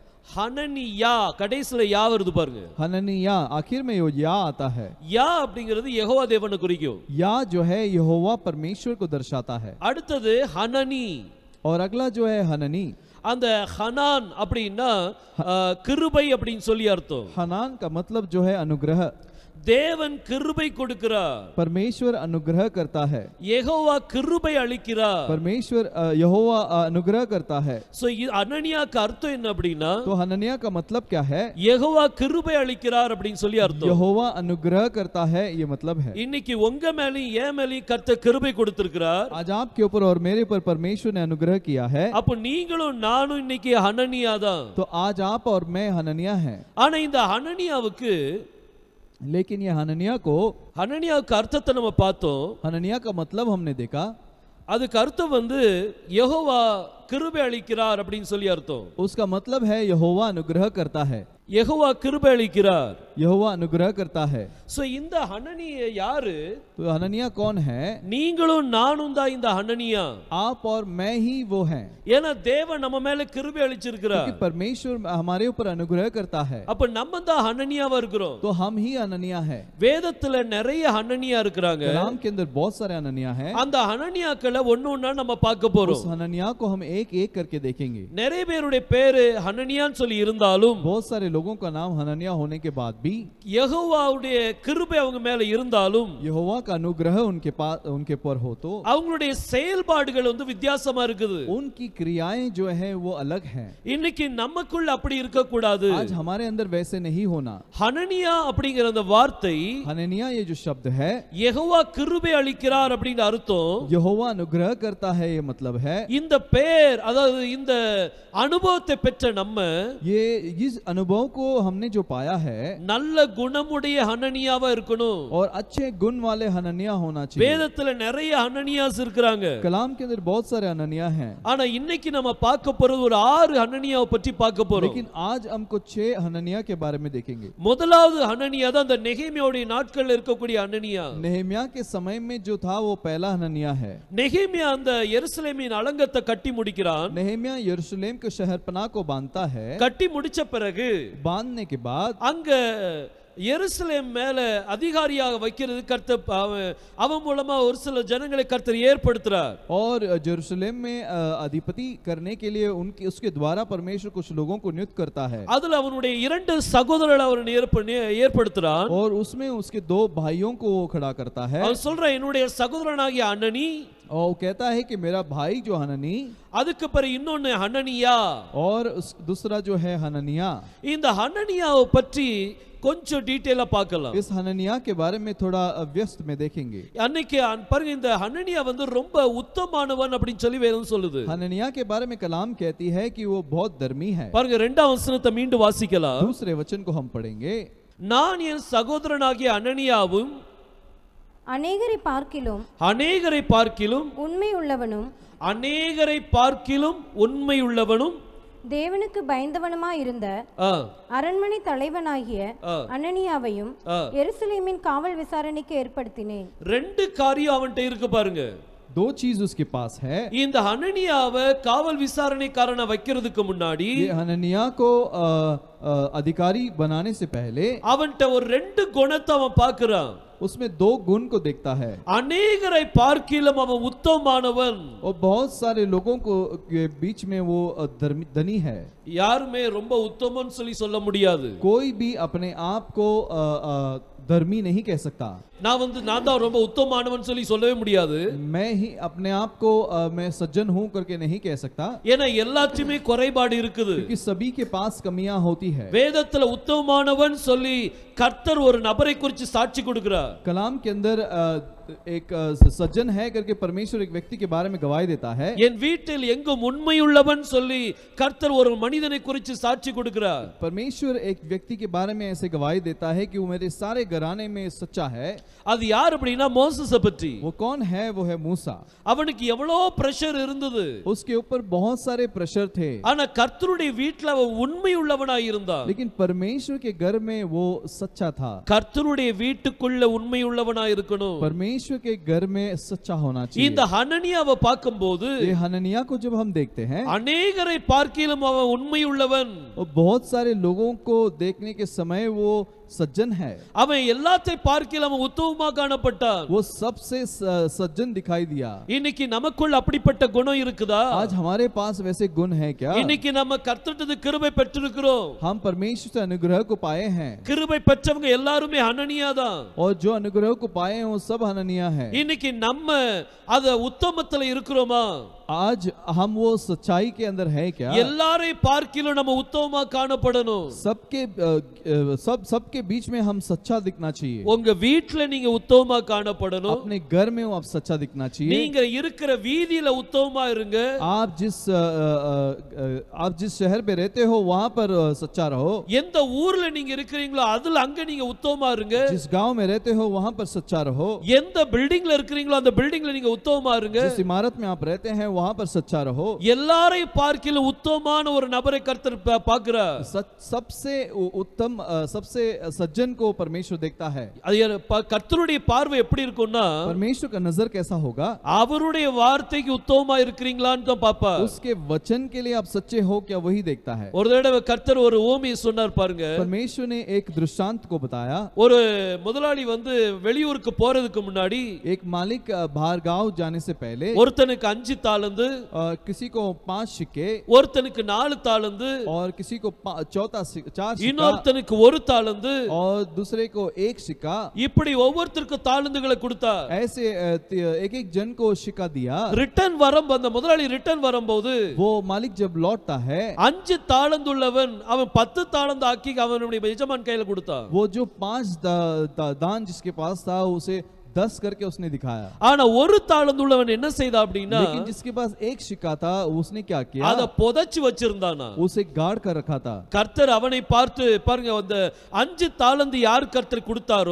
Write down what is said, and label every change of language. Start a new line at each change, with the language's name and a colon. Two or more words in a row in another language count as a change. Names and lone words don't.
Tamil: ஹனனியா கடைசில யா வருது பாருங்க.
Hindi: हननिया आखिर में यो या आता है।
Tamil: யா அப்படிங்கிறது யெகோவா தேவனை குறிக்கும்.
Hindi: या जो है यहोवा परमेश्वर को दर्शाता है।
Tamil: அடுத்தது ஹனனி,
Hindi: और अगला जो है हननी।
Tamil: அந்த ஹனான் அப்படின்னா கிருபை அப்படின்னு சொல்லி அர்த்தம்.
Hindi: हनान का मतलब जो है अनुग्रह।
Tamil: தேவன் கிருபை கொடுக்கிறார்,
Hindi: परमेश्वर अनुग्रह करता है।
Tamil: யெகோவா கிருபை அளிக்கிறார்.
Hindi: परमेश्वर यहोवा अनुग्रह करता है।
Tamil: சோ அனனியாக்கு அர்த்தம் என்ன அப்படின்னா,
Hindi: तो हननिया का मतलब क्या है?
Tamil: யெகோவா கிருபை அளிக்கிறார் அப்படின்னு சொல்லி அர்த்தம்.
Hindi: यहोवा अनुग्रह करता है, ये मतलब है।
Tamil: இன்னைக்கு உங்க மேலயும் என் மேலயும் கர்த்தர் கிருபை கொடுத்திருக்கிறார்.
Hindi: आज आपके ऊपर और मेरे ऊपर परमेश्वर ने अनुग्रह किया है।
Tamil: அப்ப நீங்களும் நானும் இன்னைக்கு ஹனனியா தான்.
Hindi: तो आज आप और मैं हननिया हैं।
Tamil: ஆனா இந்த ஹனனியாவுக்கு
Hindi: लेकिन ये हननिया को,
Tamil: ஹனனியாவுக்கு அர்த்தத்தை நம்ம பார்த்தோம்.
Hindi: हननिया का मतलब हमने देखा,
Tamil: அதுக்கு அர்த்தம் வந்து யெகோவா கிருபை அளிக்கிறார் அப்படின்னு சொல்லி அர்த்தம்.
Hindi: उसका मतलब है यहोवा अनुग्रह करता है।
Tamil: யெகோவா கிருபை அளிக்கிறார்.
Hindi: यहोवा अनुग्रह करता है।
Tamil: சோ இந்த ஹனனியா யாரு?
Hindi: तो हननिया कौन है?
Tamil: நீங்களும் நானும் தான் இந்த ஹனனியா.
Hindi: आप और मैं ही वो हैं।
Tamil: ஏன்னா தேவன் நம்ம மேல கிருபை அளிச்சிருக்கிறார்.
Hindi: क्योंकि परमेश्वर हमारे ऊपर अनुग्रह करता है,
Tamil: அப்ப நம்ம தான் ஹனனியாவா இருக்கிறோம்.
Hindi: तो हम ही हननिया है।
Tamil: வேதத்துல நிறைய ஹனனியா இருக்கிறாங்க.
Hindi: कलाम के अंदर बहुत सारे हननिया हैं।
Tamil: அந்த ஹனனியாக்களை ஒண்ணொண்ணா நம்ம பார்க்க போறோம்.
Hindi: उस हननिया को हम एक एक करके देखेंगे।
Tamil: நிறைய பேருடைய பேரு ஹனனியான்னு சொல்லி இருந்தாலும்
Hindi: बहुत सारे लोगों का नाम हननिया होने के बाद भी,
Tamil: யெகோவாவுடைய கிருபை அவங்க மேல இருந்தாலும்,
Hindi: यहोवा का अनुग्रह उनके पास उनके पर हो, तो
Tamil: அவங்களுடைய செயல்பாடுகள் வந்து வித்தியாசமா இருக்குது.
Hindi: उनकी क्रियाएं जो है वो अलग हैं।
Tamil: இன்னைக்கு நமக்குள்ள அப்படி இருக்க கூடாது.
Hindi: आज हमारे अंदर वैसे नहीं होना।
Tamil: ஹனனியா அப்படிங்கிற அந்த வார்த்தை,
Hindi: हननिया ये जो शब्द है,
Tamil: யெகோவா கிருபை அளிக்கிறார் அப்படிங்கிற அர்த்தம்.
Hindi: यहोवा अनुग्रह करता है, ये मतलब है।
Tamil: இந்த பேர், அதாவது இந்த அனுபவத்தை பெற்ற நம்ம
Hindi: ये इस अनुभव को हमने जो पाया है,
Tamil: நல்ல குணமுடைய ஹனனியாவா இருக்கணும்.
Hindi: और अच्छे गुण वाले हननिया होना चाहिए।
Tamil: வேதத்துல நிறைய ஹனனியாஸ் இருக்கிறாங்க.
Hindi: कलाम के अंदर बहुत सारे हननिया हैं,
Tamil: ஆனா இன்னைக்கு நம்ம பார்க்க போறது ஒரு 6 ஹனனியாவை பற்றி பார்க்க போறோம்.
Hindi: लेकिन आज हमको 6 हननिया के बारे में देखेंगे।
Tamil: முதலாவது ஹனனியா தான் அந்த நெகேமியாவுடைய நாட்கள்ல இருக்கக்கூடிய ஹனனியா.
Hindi: नेहमिया के समय में जो था वो पहला हननिया है।
Tamil: நெகேமியா அந்த எருசலேமின் அலங்கத்தை கட்டி முடிக்கிறான்.
Hindi: नेहमिया यरूशलेम के शहरपनाह को बांधता है।
Tamil: கட்டி முடிச்ச பிறகு
Hindi: बांधने के बाद
Tamil: அங்க எருசலேம் மேல அதிகாரியாக வைக்கிறது கர்த்தர் அவன் மூலமா ஒரு சில ஜனங்களை கர்த்தர் ஏற்படுத்துறார்.
Hindi: और यरूशलेम में अधिपति करने के लिए उनके उसके द्वारा परमेश्वर कुछ लोगों को नियुक्त करता है।
Tamil: அதுல அவனுடைய 2 சகோதரர்களை அவர் ஏற்படுத்துறான்.
Hindi: और उसमें उसके 2 भाइयों को वो खड़ा करता है।
Tamil: அவன் சொல்றான், என்னுடைய சகோதரனாகிய அனனி,
Hindi: और वो कहता है कि मेरा भाई जो हननी,
Tamil: அதுக்கு பிறகு இன்னொன்னு ஹனனியா,
Hindi: और दूसरा जो है हननिया।
Tamil: இந்த ஹனனியாவை பற்றி கொஞ்சம் டீடைலா பார்க்கலாம்.
Hindi: इस हननिया के बारे में थोड़ा व्यस्त में देखेंगे।
Tamil: அன்னைக்கு பாருங்க, இந்த ஹனனியா வந்து ரொம்ப உத்தமமானவன் அப்படின்னு சொல்லி வேதம் சொல்லுது.
Hindi: हननिया के बारे में कलाम कहती है कि वो बहुत धर्मी है।
Tamil: பாருங்க 2ஆம் வசனத்தை மீண்டும் வாசிக்கலாம்.
Hindi: दूसरे वचन को हम पढ़ेंगे।
Tamil: நான் என் சகோதரனாகிய அனனியாவும் அநேகரை பார்க்கிலும் உண்மை உள்ளவனும் தேவனுக்கு பயந்தவனுமாய் இருந்த அரண்மனை தலைவனாகிய அனனியாவையும் எருசலேமின் காவல் விசாரணைக்கு ஏற்படுத்தினேன். 2 காரியம் அவன்கிட்ட இருக்கு பாருங்க.
Hindi: 2 चीज उसके पास है।
Tamil: இந்த ஹனனியாவை காவல் விசாரணைக்காரனை வைக்கிறதுக்கு முன்னாடி,
Hindi: ये हननिया को अधिकारी बनाने से पहले
Tamil: அவன்கிட்ட ஒரு 2 குணத்தை அவன் பார்க்கிறான்.
Hindi: उसमें 2 गुण को देखता है।
Tamil: அநேகரை பார்க்கிலும் அவன் உத்தமமானவன்.
Hindi: और बहुत सारे लोगों को के बीच में वो धनी है।
Tamil: யாருமே ரொம்ப உத்தமன்னு சொல்லி சொல்ல முடியாது.
Hindi: कोई भी अपने आप को धर्मी नहीं कह सकता।
Tamil: நான் தான் ரொம்ப உத்தமமானவன் சொல்லி சொல்லவே முடியாது.
Hindi: मैं ही अपने आप को मैं सज्जन हूं करके नहीं कह सकता।
Tamil: ஏன்னா எல்லாத்துமே குறைபாடு இருக்குது.
Hindi: क्योंकि सभी के पास कमियां होती है।
Tamil: வேதத்துல உத்தமமானவன் சொல்லி கர்த்தர் ஒரு நபரை குறித்து சாட்சி கொடுக்கிறார்.
Hindi: कलाम के अंदर एक सज्जन है करके परमेश्वर एक व्यक्ति के बारे में गवाही देता है।
Tamil: என் வீட்டில் எங்கும் உண்மையுள்ளவன் சொல்லி கர்த்தர் ஒரு மனிதனை குறித்து சாட்சி கொடுக்கிறார்.
Hindi: परमेश्वर एक व्यक्ति के बारे में ऐसे गवाही देता है कि वो मेरे सारे घराने में सच्चा है।
Tamil: அது யார் அப்படினா மோசேஸை பற்றி.
Hindi: वो कौन है? वो है मूसा।
Tamil: அவனுக்கு எவ்வளவு பிரஷர் இருந்தது.
Hindi: उसके ऊपर बहुत सारे प्रेशर थे,
Tamil: ஆனா கர்த்தருடைய வீட்ல அவன் உண்மையுள்ளவனாய் இருந்தான்.
Hindi: लेकिन परमेश्वर के घर में वो सच्चा था।
Tamil: கர்த்தருடைய வீட்டுக்குள்ள உண்மையுள்ளவனாய் இருக்கணும்.
Hindi: परमेश्वर के घर में सच्चा होना चाहिए।
Tamil: இந்த ஹனனியாவை பார்க்கும்போது
Hindi: ये हननिया को जब हम देखते हैं,
Tamil: अनेकரை பார்க்கிலும் அவன் உண்மையுள்ளவன்.
Hindi: बहुत सारे लोगों को देखने के समय वो सज्जन है।
Tamil: அவன் எல்லாத்தை பார்க்கிலும் அவன் உத்தமமா காணப்பட்டான்.
Hindi: वो सबसे सज्जन दिखाई दिया।
Tamil: இன்னைக்கு நமக்குள்ள அப்படிப்பட்ட குணம் இருக்குதா?
Hindi: आज हमारे पास वैसे गुण है क्या?
Tamil: இன்னைக்கு நம்ம கர்த்தரிடமிருந்து கிருபை பெற்றிருக்கிறோம்.
Hindi: हम परमेश्वर से अनुग्रह को पाए हैं।
Tamil: கிருபை பெற்றவங்க எல்லாரும் ஹனனியா தான்.
Hindi: और जो अनुग्रह को पाए हैं वो सब हननिया है।
Tamil: இன்னைக்கு நம்ம அத உத்தமத்துல இருக்கிறோமா?
Hindi: आज हम वो सच्चाई के अंदर है क्या?
Tamil: எல்லாரை பார்க்கிலும் நம்ம உத்தமமா காணப்படணும்.
Hindi: सबके बीच में हम सच्चा दिखना चाहिए।
Tamil: உங்க வீட்ல நீங்க உத்தமமா காணப்படணும்.
Hindi: अपने घर में आप सच्चा दिखना चाहिए।
Tamil: நீங்க இருக்கிற வீதியில உத்தமமா இருங்க.
Hindi: आप जिस शहर पे रहते हो वहां पर सच्चा रहो।
Tamil: எந்த ஊர்ல நீங்க இருக்கிறீங்களோ அதுல அங்க நீங்க உத்தமமா இருங்க.
Hindi: जिस गांव में रहते हो वहां पर सच्चा रहो।
Tamil: எந்த பில்டிங்ல இருக்கிறீங்களோ அந்த பில்டிங்ல நீங்க உத்தமமா இருங்க.
Hindi: जिस इमारत में आप रहते हैं वहां पर सच्चा रहो।
Tamil: எல்லாரை பார்க்கிலும் உத்தமமான ஒரு நபரை கர்த்தர் பார்க்கிறார்.
Hindi: सबसे उत्तम सबसे सज्जन को परमेश्वर देखता है।
Tamil: கர்த்தருடைய பார்வை எப்படி இருக்கும்னா,
Hindi: परमेश्वर का नजर कैसा होगा?
Tamil: அவருடைய வார்த்தைக்கு உத்தமமா இருக்கிறீங்களான்னு தான் பாப்பார்.
Hindi: उसके वचन के लिए आप सच्चे हो क्या वही देखता है।
Tamil: ஒரு தடவை கர்த்தர் ஒரு ஓமையை சொன்னார் பாருங்க.
Hindi: परमेश्वर ने एक दृष्टांत को बताया।
Tamil: ஒரு முதலாளி வந்து வெளியூருக்கு போறதுக்கு முன்னாடி
Hindi: एक मालिक बाहर गांव जाने से पहले
Tamil: ஒருத்தனுக்கு 5 தாலந்து,
Hindi: किसी को 5 सिक्के,
Tamil: ஒருத்தனுக்கு 4 தாலந்து,
Hindi: और किसी को 4 सिक्का,
Tamil: இன்னொருத்தனுக்கு 1 தாலந்து,
Hindi: और दूसरे को 1 सिक्का,
Tamil: இப்படி ஒவ்வொருத்தருக்கும் தாலந்துகளை கொடுத்தார்.
Hindi: ऐसे एक एक जन को सिक्का दिया।
Tamil: ரிட்டர்ன் அந்த முதலாளி ரிட்டர்ன் வரும்போது
Hindi: वो मालिक जब लौटता है
Tamil: 5 தாலந்துள்ளவன் அவன் 10 தாலந்து ஆக்கி அவனுடைய எஜமான் கையில கொடுத்தான்.
Hindi: वो जो 5 दान जिसके पास था उसे 10 करके उसने दिखाया।
Tamil: ஆனா ஒரு தாளந்துள்ளவன் என்ன செய்தா அப்படினா,
Hindi: लेकिन जिसके पास 1 सिक्का था उसने क्या किया?
Tamil: அத புதைச்சு வச்சிருந்தானா.
Hindi: उसे गाड़ कर रखा था।
Tamil: கர்த்தர் அவனை பார்த்து பாருங்க, அந்த 5 தாளந்து யார் கர்த்தர் கொடுத்தாரோ,